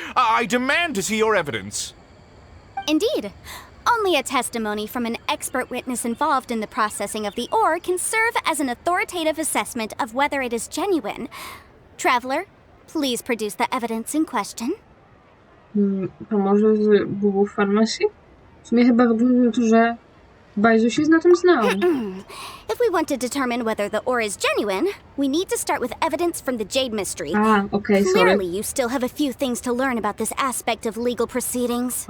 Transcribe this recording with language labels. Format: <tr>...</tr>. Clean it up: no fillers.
<en>I demand to see your evidence. Indeed. Only a testimony from an expert witness involved in the processing of the ore can serve as an authoritative assessment of whether it is genuine. Traveler, please produce the evidence in question.</en> <pl>To może z bułów farmacji? W sumie chyba wygląda na to, że Bajzu się na tym znał.</pl> <en>If we want to determine whether the ore is genuine, we need to start with evidence from the Jade Mystery. Okay, sorry. Clearly, you still have a few things to learn about this aspect of legal proceedings.</en>